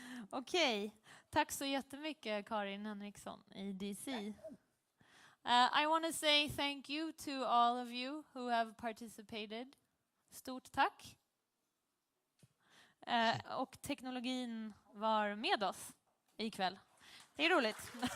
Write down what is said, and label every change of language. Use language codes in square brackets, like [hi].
[sv] Okej, tack så jättemycket Karin Henriksson i DC. [en] I want to say thank you to all of you who have participated. [sv] Stort tack. Och teknologin var med oss ikväll. Det är roligt.